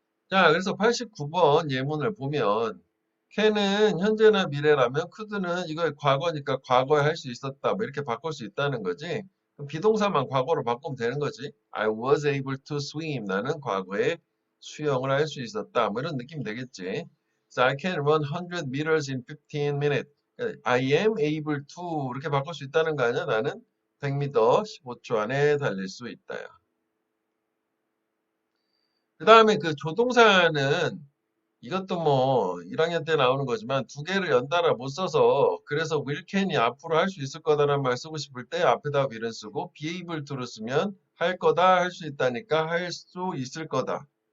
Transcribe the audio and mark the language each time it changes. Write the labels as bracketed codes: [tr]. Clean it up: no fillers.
[ko] 자, 그래서 89번 예문을 보면 can은 현재나 미래라면 could는 이거 과거니까 과거에 할 수 있었다. 뭐 이렇게 바꿀 수 있다는 거지. 그럼 비동사만 과거로 바꾸면 되는 거지. [en] I was able to swim. [ko] 나는 과거에 수영을 할 수 있었다. 뭐 이런 느낌 되겠지. [en] So I can run 100 meters in 15 minutes. I am able to [ko] 이렇게 바꿀 수 있다는 거 아니야? 나는 100m 15초 안에 달릴 수 있다. 그 다음에 그 조동사는 이것도 뭐 1학년 때 나오는 거지만 두 개를 연달아 못 써서 그래서 will can이 앞으로 할 수 있을 거다라는 말 쓰고 싶을 때 앞에다 will은 쓰고 be able to를 쓰면 할 거다 할 수 있다니까 할 수 있을 거다.